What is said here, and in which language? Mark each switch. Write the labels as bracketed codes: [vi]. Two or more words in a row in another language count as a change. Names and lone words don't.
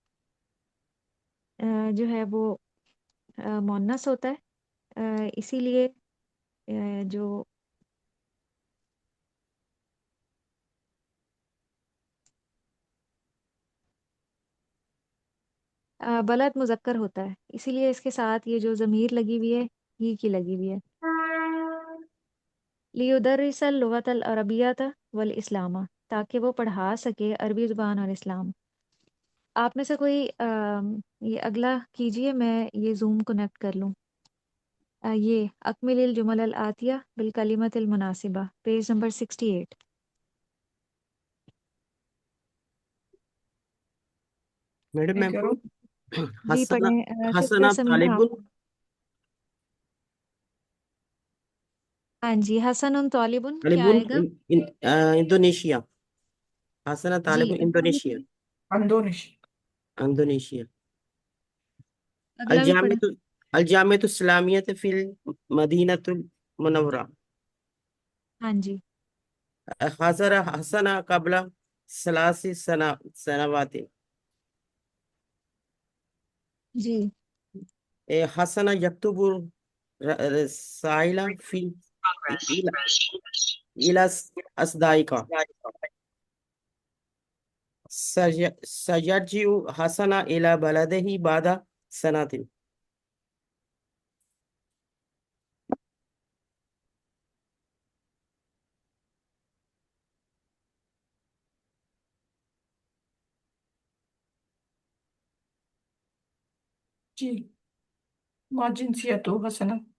[hi] जो है वो मुन्नस होता है, इसीलिए जो बलद मुज़क्कर होता है, इसीलिए इसके साथ ये जो ज़मीर लगी हुई है ही की लगी हुई है। [ar] ليدرس اللغة العربية والإسلام, [hi] ताकि वो पढ़ा सके अरबी ज़ुबान और इस्लाम। आप में से कोई ये अगला कीजिए, मैं ये जूम कनेक्ट कर लूँ। [ar] ये أكمل الجمل الآتية بالكلمة المناسبة, [en] page number 68. [hi] मैडम मैं मैं कह रहा हूँ जी हसना, पढ़ें सिस्टर हसना समीहा आप। तालिबुन, हाँ जी, [ar] حسنٌ طالبٌ [hi] क्या तालिबुन आएगा? इंडोनेशिया, हसना जी तालिबुन इंडोनेशिया, अंडोनिश। इंडोनेशिया। अगला भी पढ़ें। [ar] الجامعة، الجامعة الإسلامية في المدينة المنورة, [hi] हाँ जी [ar] هاجر حسن قبل ثلاث سنوات, [hi] जी [ar] حسن يكتب رسائل في إلى إلى أصدقائه، سيرجع حسن إلى بلده بعد سنة. जी, ما جنسية هو حسن.